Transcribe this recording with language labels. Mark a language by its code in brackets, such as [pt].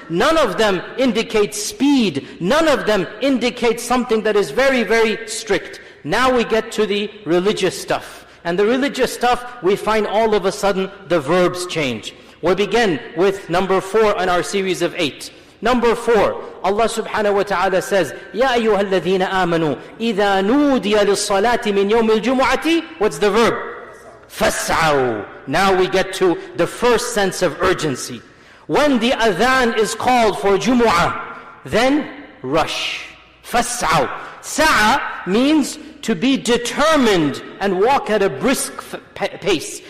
[en] None of them indicate speed. None of them indicate something that is very, very strict. Now we get to the religious stuff. And the religious stuff, we find all of a sudden the verbs change. We'll begin with number 4 on our series of 8. Number 4, [ar] Allah subhanahu wa ta'ala [en] says, [ar] يَا أَيُّهَا الَّذِينَ آمَنُوا إِذَا نُودِيَ لِلصَّلَاةِ مِنْ يَوْمِ الْجُمُعَةِ. [en] What's the verb? [ar] فَاسْعَوْا. [en] Now we get to the first sense of urgency. When the adhan is called for Jumu'ah, then rush. [ar] فَاسْعَوْا. [en] Sa'a means to be determined and walk at a brisk pace.